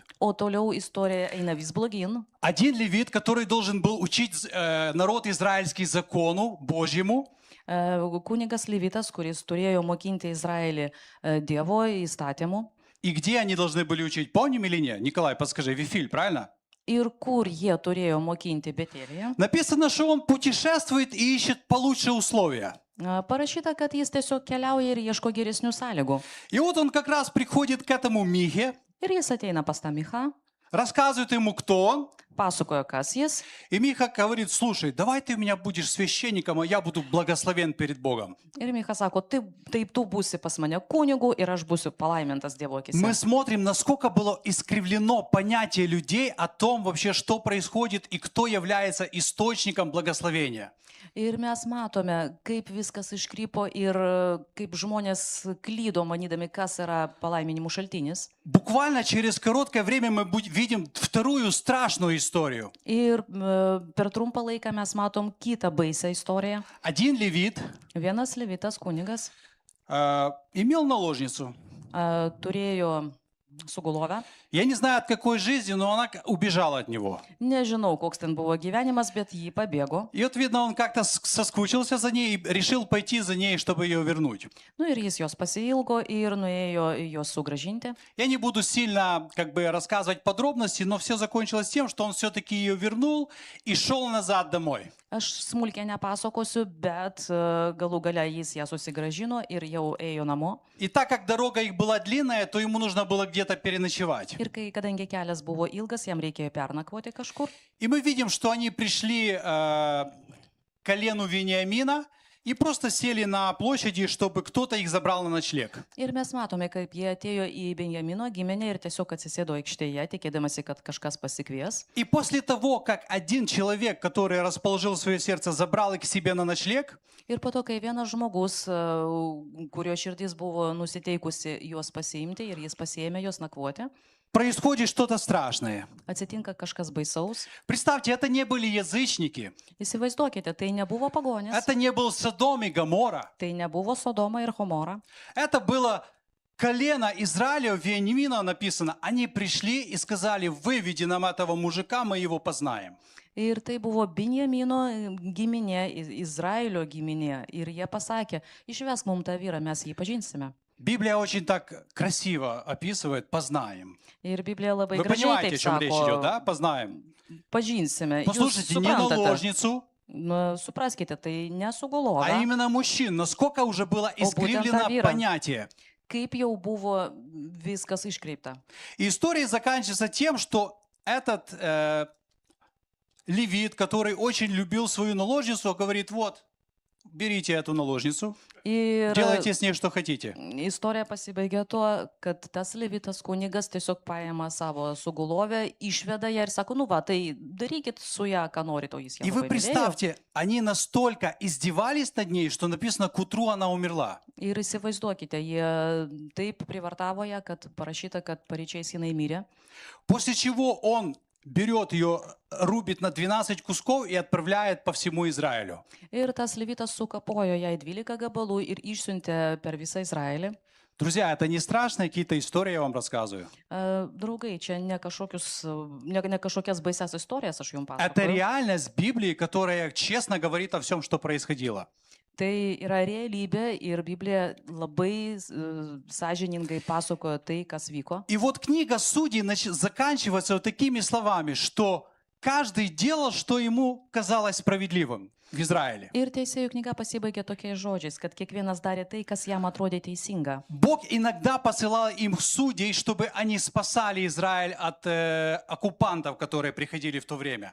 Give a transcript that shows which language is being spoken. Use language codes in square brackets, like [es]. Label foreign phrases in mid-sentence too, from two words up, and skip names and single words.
[lt] O toliau istorija eina vis blogin. [ru] Один левит, который должен был учить народ израильский закону Божьему, [lt] Kunigas Levitas, kuris turėjo mokinti Izraelį Dievo įstatymų. [ru] и где они должны были учить, помним или нет? Николай, подскажи, Вифиль, правильно? [lt] Ir kur jie turėjo mokinti Betelėje. [ru] Написано, что он путешествует и ищет получше условия. [lt] Parašyta, kad jis tiesiog keliauja ir ieško geresnių sąlygų. [ru] И вот он как раз приходит к этому Михе, [lt] Ir jis ateina pas tą Michą, [ru] рассказывает ему, кто он. [lt] pasakoja, kas jis. [ru] И Миха говорит: слушай, давай ты у меня будешь священником, а я буду благословен перед Богом. [lt] Ir Micha sako, taip tu būsi pas mane kunigu ir aš būsiu palaimintas Dievo akise. [ru] Мы смотрим, насколько было искривлено понятие людей о том вообще, что происходит и кто является источником благословения. [lt] Ir mes matome, kaip viskas iškrypo ir kaip žmonės klydo, manydami, kas yra palaiminimų šaltinis. [ru] Буквально через короткое время мы видим вторую страшную историю. [lt] Ir per trumpą laiką mes matom kitą baisę istoriją. [ru] Один левит [lt] Vienas levitas kunigas [ru] имел наложницу. [lt] turėjo sugulovę. [ru] Я не знаю, от какой жизни, но она убежала от него. [lt] Nežinau, koks ten buvo gyvenimas, bet jį pabėgo. [ru] И вот, видно, он как-то соскучился за ней и решил пойти за ней, чтобы ее вернуть. [lt] Nu ir jis jos pasiilgo ir nuėjo jos sugražinti. [ru] Я не буду сильно рассказывать подробности, но все закончилось тем, что он все-таки ее вернул и шел назад домой. [lt] Aš smulkiai nepasakosiu, bet galų gale jis ją susigražino ir jau ėjo namo. [ru] И так как дорога их была длинная, то ему нужно было где-то переночевать. [lt] Ir kadangi kelias buvo ilgas, jam reikėjo pernakvoti kažkur. [ru] И мы видим, что они пришли к колену Вениамина и просто сели на площади, чтобы кто-то их забрал на ночлег. [lt] Ir mes matome, kaip jie atėjo į Benjamino giminę ir tiesiog atsisėdo aikštėje, tikėdamasi, kad kažkas pasikvies. [ru] И после того, как один человек, который расположил свое сердце, забрал их к себе на ночлег, [lt] Ir po to, kai vienas žmogus, kurio širdis buvo nusiteikusi juos pasiimti ir jis pasiėmė juos nakvoti, [ru] происходит что-то страшное. [lt] atsitinka kažkas baisaus. [ru] Представьте, это не были язычники, [lt] Įsivaizduokite, tai nebuvo pagonis, [ru] это не был Содом и Гоморра, [lt] tai nebuvo Sodoma ir Gomora. [ru] это было колено Израиля, Вениамина написано. Они пришли и сказали: выведи нам этого мужика, мы его познаем. [lt] Ir tai buvo Benjamino giminė, Izraelio giminė. Ir jie pasakė, išvesk mums tą vyrą, mes jį pažinsime. [ru] Библия очень так красиво описывает: познаем. [lt] Ir Biblija labai [ru] Вы [lt] gražiai [ru] понимаете, о [lt] taip [ru] чем речь идет, [lt] sako, [ru] да? Познаем. [lt] pažinsime. Jūs [ru] Послушайте, не [lt] suprantate, [ru] наложницу, [lt] supraskite, tai [ru] а [lt] nesugulovė. [ru] именно мужчин. Насколько уже было искривлено Тавира. понятие. [lt] Kaip jau buvo viskas iškreipta. [ru] И история заканчивается тем, что этот левит, который очень любил свою наложницу, говорит: вот, берите эту наложницу, [lt] Ir [ru] делайте с ней что хотите. [lt] istorija pasibaigė tuo, kad tas levitas kunigas tiesiog paėmė savo sugulovę, išveda ją ir sako, nu va, tai darykit su ją, ką norite, o jis ją [ru] И вы [lt] labai mylėjo. [ru] представьте, они настолько издевались над ней, что написано: к утру она умерла. [lt] Ir įsivaizduokite, jie taip privartavo ją, kad parašyta, kad paryčiais jinai mirė. [ru] После чего он берет ее, рубит на 12 кусков и отправляет по всему Израилю. [lt] Ir tas levitas sukapojo ją į 12 gabalų ir išsiuntė per visą Izraelį. [ru] Друзья, это не страшные какие-то истории, я вам рассказываю. [lt] Draugai, čia ne kažkokias baisias istorijas aš jums [ru] Это [lt] pasakoju. [ru] реальность Библии, которая честно говорит о всем, что происходило. [lt] Tai yra realybė ir Biblija labai sąžiningai pasakojo tai, kas vyko. [ru] И вот книга Судей заканчивается вот такими словами, что каждый делал, что ему казалось справедливым в Израиле. [lt] Ir teisėjų knyga pasibaigė tokiais žodžiais, kad kiekvienas darė tai, kas jam atrodė teisinga. [ru] Бог иногда посылал им судей, чтобы они спасали Израиль от оккупантов, которые приходили в то время.